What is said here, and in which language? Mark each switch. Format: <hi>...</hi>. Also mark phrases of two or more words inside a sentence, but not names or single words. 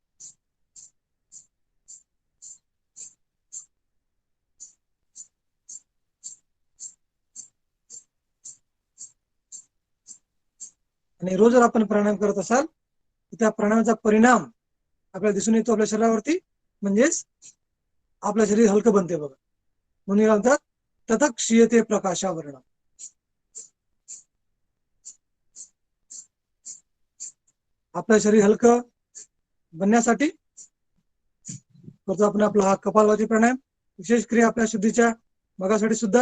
<mr>आणि रोज जर आपण प्राणायाम करत असाल तर त्या प्राणायामाचा परिणाम आपल्याला दिसून येतो आपल्या शरीरावरती, म्हणजेच आपलं शरीर हलकं बनते बघा. म्हणून म्हणतात</mr> <sa>ततः क्षीयते प्रकाशावरण.</sa> <mr>आपलं शरीर हलकं बनण्यासाठी करतो आपण आपला हा कपालभाती प्राणायाम. विशेष क्रिया आपल्या शुद्धीच्या भागासाठी सुद्धा.</mr>